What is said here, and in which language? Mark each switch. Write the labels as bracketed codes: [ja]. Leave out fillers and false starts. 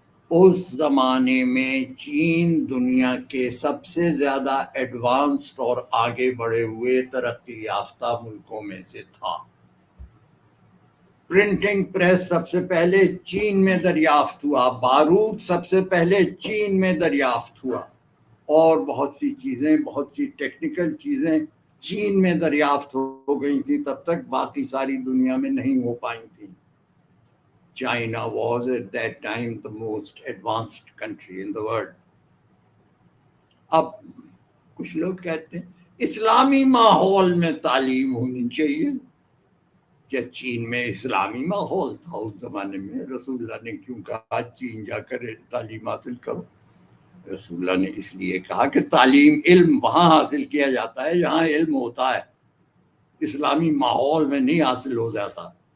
[ur] اس زمانے میں چین دنیا کے سب سے زیادہ ایڈوانسڈ اور آگے بڑھے ہوئے ترقی یافتہ ملکوں میں سے تھا۔ پرنٹنگ پریس سب سے پہلے چین میں دریافت ہوا، بارود سب سے پہلے چین میں دریافت ہوا، اور بہت سی چیزیں، بہت سی ٹیکنیکل چیزیں چین میں دریافت ہو گئی تھیں، تب تک باقی ساری دنیا میں نہیں ہو پائی تھیں. [en] China was at that time the most advanced country in the world. [ur] اب کچھ لوگ کہتے ہیں اسلامی ماحول میں تعلیم ہونی چاہیے. کیا چین میں اسلامی ماحول تھا اس زمانے میں؟ رسول اللہ نے کیوں کہا چین جا کر تعلیم حاصل کرو؟ رسول اللہ نے اس لیے کہا کہ تعلیم، علم وہاں حاصل کیا جاتا ہے جہاں علم ہوتا ہے، اسلامی ماحول میں نہیں حاصل ہو جاتا.